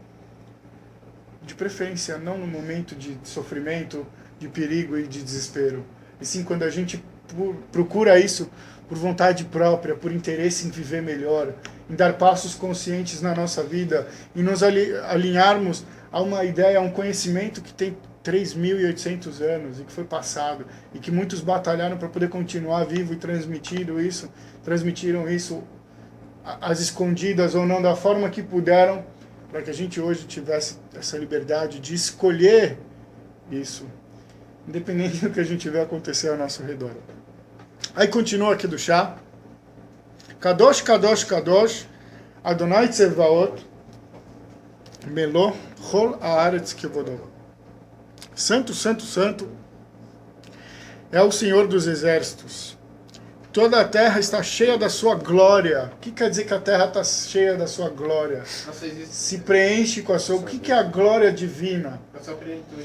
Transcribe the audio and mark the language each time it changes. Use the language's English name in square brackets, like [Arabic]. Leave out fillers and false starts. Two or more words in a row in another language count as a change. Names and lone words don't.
[Portuguese] De preferência, não no momento de sofrimento, de perigo e de desespero, e sim quando a gente procura isso por vontade própria, por interesse em viver melhor, em dar passos conscientes na nossa vida e nos alinharmos a uma ideia, a um conhecimento que tem 3.800 anos e que foi passado e que muitos batalharam para poder continuar vivo e transmitiram isso às escondidas ou não, da forma que puderam, para que a gente hoje tivesse essa liberdade de escolher isso, independente do que a gente vê acontecer ao nosso redor. Aí continua aqui do chá. [Hebrew] קדוש, קדוש, קדוש, אדוני צבאות, מלא, כל הארץ כבודו. [Portuguese] Santo, Santo, Santo é o Senhor dos Exércitos. Toda a terra está cheia da sua glória. O que quer dizer que a terra está cheia da sua glória? Se preenche com a sua... O que é a glória divina? A sua plenitude.